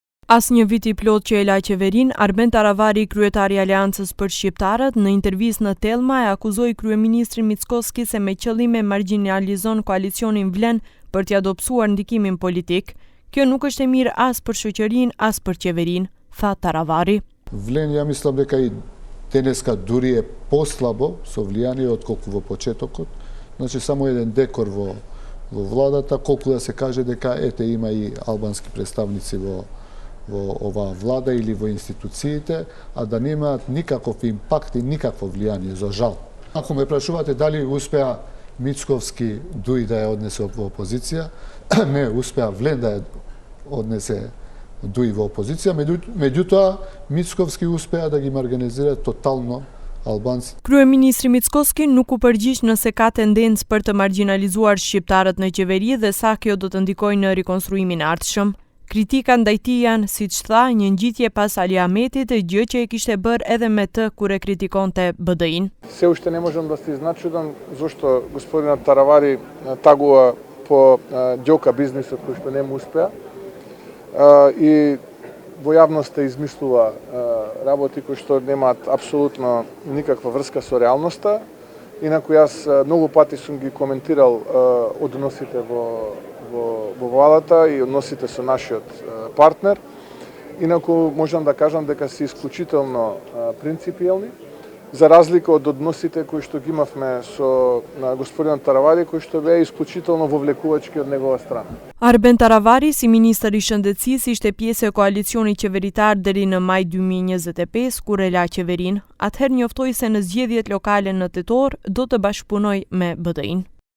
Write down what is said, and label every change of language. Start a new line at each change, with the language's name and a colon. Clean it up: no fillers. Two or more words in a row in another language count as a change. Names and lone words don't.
Albanian: Asnjë vit I plot që e la qeverin, Arben Taravari, kryetari I Aleancës për Shqiptarët, në intervistë në Telma e akuzoi kryeministrin Mickoski se me qëllim e marginalizon koalicionin Vlen për t'i adopsuar ndikimin politik. Kjo nuk është e mirë as për shoqërinë, as për qeverinë, tha Taravari.
Macedonian: Vlen, ја мислим дека и денеска дури е послабо со влијание отколку во почетокот. Значи само еден декор во владата, колку да се каже дека ете има и албански представници во оваа влада или во институциите, а да немаат никаков импакт и никакво влијание, за жал. Ако ме прашувате дали успеа Мицковски Дуј да ја однесе во опозиција, не успеа Влен да ја однесе Дуј во опозиција, меѓутоа Мицковски успеа да ги маргинализира тотално албанци.
Albanian: Kryeministri Mickoski nuk u përgjigj nëse ka tendencë për të marginalizuar shqiptarët në qeveri dhe sa kjo do të ndikojë në rikonstruimin e ardhshëm. Kritika ndaj tij janë, siç tha, një ngjitje pas Ali Ahmetit, gjë që e kishte bërë edhe me të kur e kritikonte BDI-n.
Macedonian: Се уште не можам да се изначудам зашто господинот Таравари тагува по ѓока бизнисот кој што не му успеа и во јавноста измислува работи кои што немаат апсолутно никаква врска со реалноста. Инаку јас многу пати сум ги коментирал односите во владата и односите со нашиот партнер. Инаку можам да кажам дека се исклучително принципиелни, за разлика од односите кои што ги имавме со господинот Таравари, кои што беа исклучително вовлекувачки од негова страна.
Albanian: Arben Taravari, si ministër I shëndetësisë, ishte pjesë e koalicionit qeveritar deri në maj 2025, kur e la qeverinë. Atëherë njoftoi se në zgjedhjet lokale në tetor do të bashkëpunojë me BDI-n.